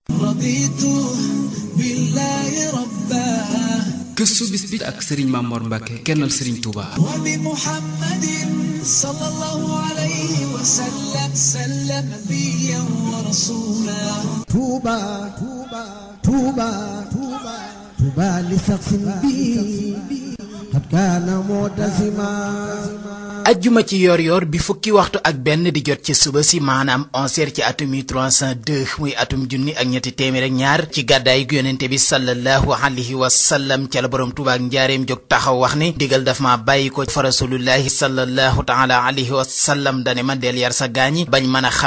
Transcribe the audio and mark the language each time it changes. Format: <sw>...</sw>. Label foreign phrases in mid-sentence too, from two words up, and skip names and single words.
<ar>رضيت بالله ربا</ar> <wo>gëstu bis bi ak Serigne Mamor Mbacke kennal Serigne Touba.</wo> <ar>وبمحمد صلى الله عليه وسلم سلم نبيا ورسولا توبا توبا توبا توبا توبا لشخص بي قد كان معتزما</ar> <wo>ajjuma ci yor yor bi fukki waxtu ak benn di jot ci suba si maanaam 11h ci atum 1302 muy atum junni ak ñetti téeméer ak ñaar ci gàddaay gu yonente bi</wo> <ar>صلى الله عليه وسلم</ar> <wo>ca la borom Tuubaa ak njaareem jóg taxaw wax ni digal daf ma bàyyi ko fa</wo> <ar>رسول الله صلى الله تعالى عليه وسلم</ar> <wo>dane ma del yar sa gaañi bañ mën a</wo>